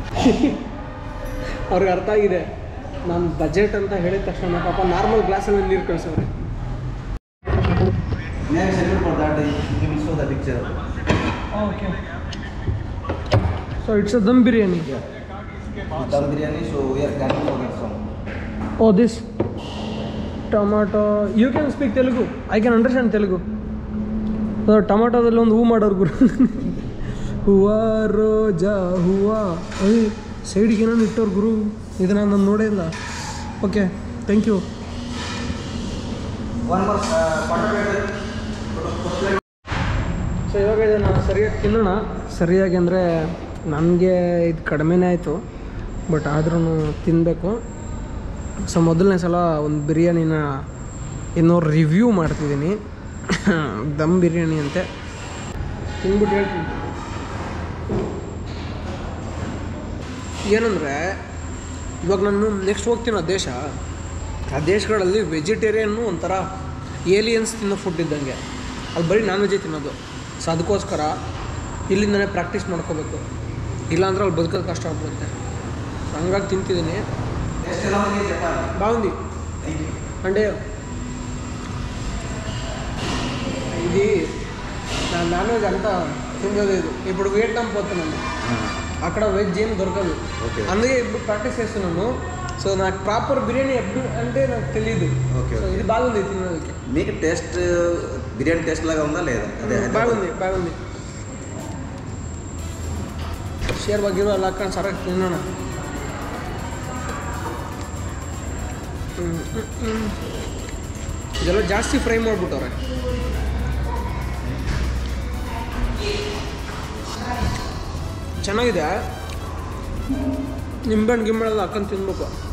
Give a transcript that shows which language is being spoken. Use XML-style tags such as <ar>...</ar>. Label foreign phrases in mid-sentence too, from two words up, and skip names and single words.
<kn>ಅವ್ರಿಗೆ ಅರ್ಥ ಆಗಿದೆ. ನಾನು ಬಜೆಟ್ ಅಂತ ಹೇಳಿದ ತಕ್ಷಣ ಪಾಪ ನಾರ್ಮಲ್ ಗ್ಲಾಸಲ್ಲಿ ನೀರು ಕಳಿಸೋರು.</kn> <en>Okay, so it's a dum biryani. Dum biryani, so we are planning for that song. Oh, this tomato. You can speak Telugu. I can understand Telugu.</en> <kn>So ಟೊಮಾಟೋದಲ್ಲಿ ಒಂದು ಹೂ ಮಾಡೋರು ಗುರು. ಹೂವಾ ರೋಜಾ ಹೂವಾ. ಅಯ್ಯ ಸೈಡಿಗೆ ಏನೋ ಇಟ್ಟವ್ರು ಗುರು. ಇದನ್ನು ನಾನು ನೋಡೇ ಇಲ್ಲ. ಓಕೆ,</kn> <en>Thank you. One more</en> <kn>ಸೊ ಇವಾಗ ಇದನ್ನು ಸರಿಯಾಗಿ ತಿನ್ನೋಣ. ಸರಿಯಾಗಿ ಅಂದರೆ ನನಗೆ ಇದು ಕಡಿಮೆನೇ ಆಯಿತು, ಬಟ್ ಆದ್ರೂ ತಿನ್ನಬೇಕು. ಸೊ ಮೊದಲನೇ ಸಲ ಒಂದು ಬಿರಿಯಾನಿನ ಇನ್ನೂ ರಿವ್ಯೂ ಮಾಡ್ತಿದ್ದೀನಿ. ದಮ್ ಬಿರಿಯಾನಿ ಅಂತೆ. ತಿಂದ್ಬಿಟ್ಟು ಹೇಳ್ತೀನಿ ಏನಂದರೆ, ಇವಾಗ ನಾನು ನೆಕ್ಸ್ಟ್ ಹೋಗ್ತೀನೋ ದೇಶ, ಆ ದೇಶಗಳಲ್ಲಿ ವೆಜಿಟೇರಿಯನ್ನು ಒಂಥರ ಏಲಿಯನ್ಸ್ ತಿನ್ನೋ ಫುಡ್ ಇದ್ದಂಗೆ. ಅಲ್ಲಿ ಬರೀ ನಾನ್ ವೆಜ್ಜೇ ತಿನ್ನೋದು. ಸೊ ಅದಕ್ಕೋಸ್ಕರ ಇಲ್ಲಿಂದನೇ ಪ್ರಾಕ್ಟೀಸ್ ಮಾಡ್ಕೋಬೇಕು, ಇಲ್ಲಾಂದ್ರೆ ಅಲ್ಲಿ ಬದುಕೋದು ಕಷ್ಟ ಆಗ್ಬಿಡುತ್ತೆ. ಹಂಗಾಗಿ ತಿಂತಿದ್ದೀನಿ.</kn> <te>బాగుంది అంటే ఇది నాన్ వెజ్ అంతా తినలేదు. ఇప్పుడు వియట్నాం పోతున్నాను, అక్కడ వెజ్ ఏం దొరకదు. అందుకే ఇప్పుడు ప్రాక్టీస్ చేస్తున్నాను. సో నాకు ప్రాపర్ బిర్యానీ ఎప్పుడు అంటే నాకు తెలియదు. సో ఇది బాగుంది తినడానికి. మీకు టేస్ట్ బిర్యానీ టేస్ట్ లాగా ఉందా లేదా? బాగుంది. షేర్ బగ్గీరు అలా అక్కడ సరగా తిన్నాను.</te> <kn>ಇದೆಲ್ಲ ಜಾಸ್ತಿ ಫ್ರೈ ಮಾಡಿಬಿಟ್ಟವ್ರೆ. ಚೆನ್ನಾಗಿದೆ. ನಿಂಬೆಹಣ್ಣು ಗಿಂಬೆಣ್ಣೆಲ್ಲ ಹಾಕೊಂಡು ತಿನ್ಬೇಕು.</kn>